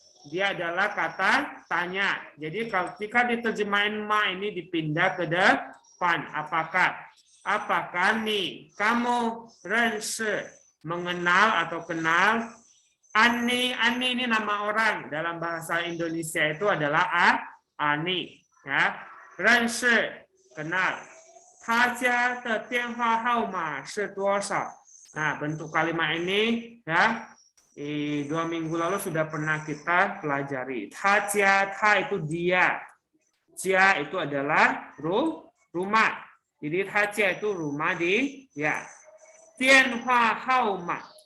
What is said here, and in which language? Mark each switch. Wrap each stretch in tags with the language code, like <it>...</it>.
<id>Dia adalah kata tanya. Jadi ketika diterjemahin ma ini dipindah ke depan. Apakah? Apakah nih kamu renshi mengenal atau kenal? Ani ini nama orang dalam bahasa Indonesia itu adalah Ani. Ya, renshi kenal.</id> <zh>他家的电话号码是多少?</zh> <id>Nah, bentuk kalimat ini ya. 2 minggu lalu sudah pernah kita pelajari. Ta itu dia. Jia itu adalah rumah. Jadi ta itu rumah di ya. Tianhua haoma.</id>